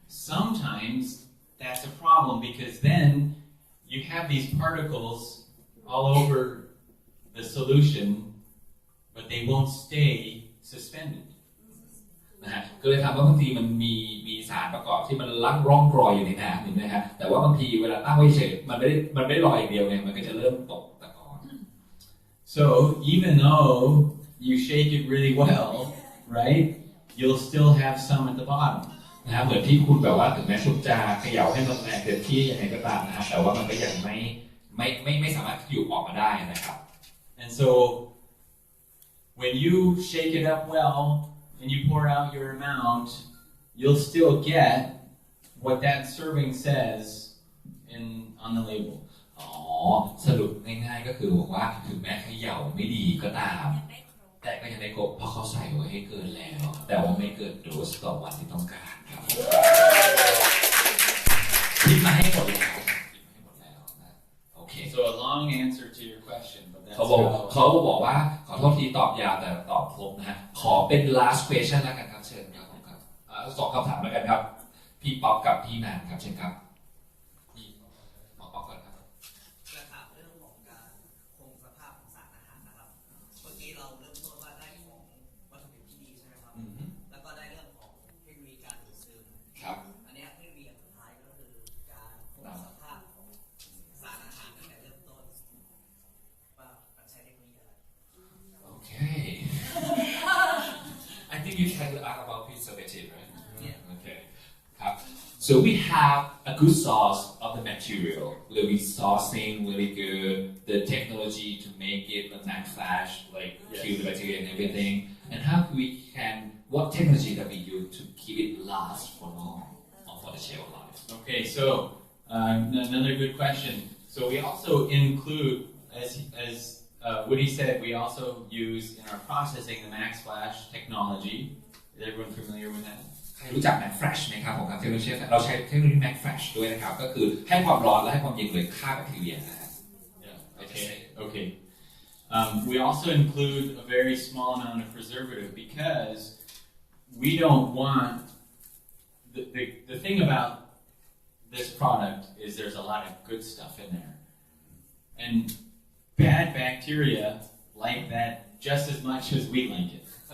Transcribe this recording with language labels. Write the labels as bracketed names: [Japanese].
[English] Sometimes that's a problem because then you have these particles all over the solution, but they won't stay suspended. [Thai] นะฮะก็เลยทำว่าบางทีมันมีสารประกอบที่มันลักร่องรอยอยู่ในน้ำเห็นไหมฮะแต่ว่าบางทีเวลาตั้งไว้เฉยมันไม่ได้ลอยอย่างเดียวไงมันก็จะเริ่มตกตะกอน [English] So even though you shake it really well, right, you'll still have some at the bottom. [Thai] นะฮะเหมือนที่คุณแบบว่าถึงแม้คุณจะเขย่าให้มันแรงเต็มที่ยังไงก็ตามนะฮะแต่ว่ามันก็ยังไม่สามารถอยู่ออกมาได้นะครับ [English] And so when you shake it up well and you pour out your amount, you'll still get what that serving says on the label. [Thai] อ๋อสรุปง่ายๆก็คือบอกว่าถึงแม้เขย่าไม่ดีก็ตามแต่ก็ยังได้ครบเพราะเขาใส่ไว้ให้เกินแล้วแต่ว่าไม่เกินโดสต่อวันที่ต้องการครับคิดมาให้หมดแล้วนะโอเค [English] So a long answer to your question, but that's [Thai] เขาบอกว่าขอโทษทีตอบยาวแต่ตอบครบนะฮะขอเป็น [English] last question [Thai] แล้วกันครับเชิญครับผมครับ2 คำถามแล้วกันครับพี่ป๊อปกับพี่นานครับเชิญครับพี่ป๊อปก่อนครับ จะถามเรื่องของการคงสภาพของสารอาหารนะครับเมื่อกี้เราเริ่มต้นว่าได้ของวัตถุดิบที่ดีใช่ไหมครับแล้วก็ได้เรื่องของเทคโนโลยีการดูดซึม ครับ อันนี้เทคโนโลยีอันสุดท้ายก็คือการคงสภาพของสารอาหารตั้งแต่เริ่มต้นว่ามันใช้เทคโนโลยีอะไร [English] Okay. I think you can ask about preservative, right? Yeah. Okay. So we have a good source of the material, really sourcing really good, the technology to make it a matte flash, like kill the bacteria and everything. And how what technology that we use to keep it last for long or for the shelf life? Okay, so another good question. So we also include, as Woody said, we also use in our processing the Max Flash technology. Is everyone familiar with that? [Thai] ใครรู้จัก Max Flash ไหมครับผมครับเทคโนโลยีเราใช้เทคโนโลยี Max Flash ด้วยนะครับก็คือให้ความร้อนและให้ความเย็นเลยฆ่าแบคทีเรียนะฮะ [English] Yeah. Okay. We also include a very small amount of preservative because we don't want the thing about this product is there's a lot of good stuff in there, and bad bacteria like that just as much as we like it.